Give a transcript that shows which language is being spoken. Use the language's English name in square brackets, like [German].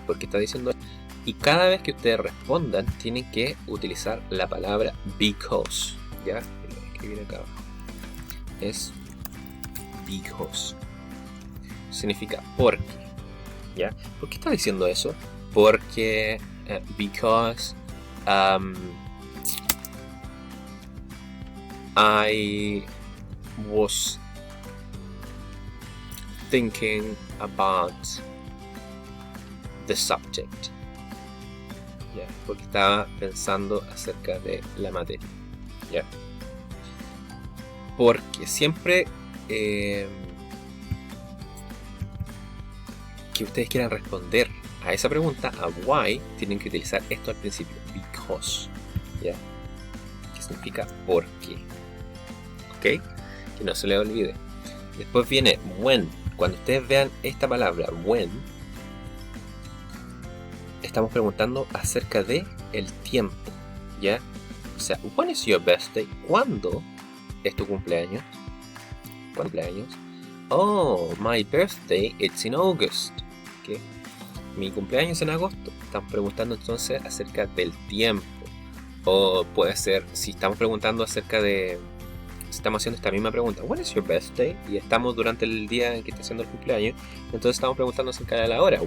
[Spanish] ¿Por qué está diciendo eso? Y cada vez que ustedes respondan, tienen que utilizar la palabra because, ¿ya? Lo voy a escribir acá abajo. Es because. Significa porque, ¿ya? ¿Por qué está diciendo eso? Porque [English] because I was thinking about the subject. [Spanish] Yeah, porque estaba pensando acerca de la materia. Yeah. Porque siempre que ustedes quieran responder a esa pregunta, a why, tienen que utilizar esto al principio, because, ¿ya? Que significa por qué, ¿ok? Que no se les olvide. Después viene when. Cuando ustedes vean esta palabra, when, estamos preguntando acerca de el tiempo, ¿ya? O sea, [English] when is your birthday? [Spanish] ¿Cuándo es tu cumpleaños? ¿Cumpleaños? [English] Oh, my birthday it's in August. ¿Okay? [Spanish] Mi cumpleaños en agosto. Estamos preguntando entonces acerca del tiempo. O puede ser, si estamos preguntando acerca de... Si estamos haciendo esta misma pregunta, [English] when is your birthday? [Spanish] Y estamos durante el día en que está haciendo el cumpleaños. Entonces estamos preguntando acerca de la hora.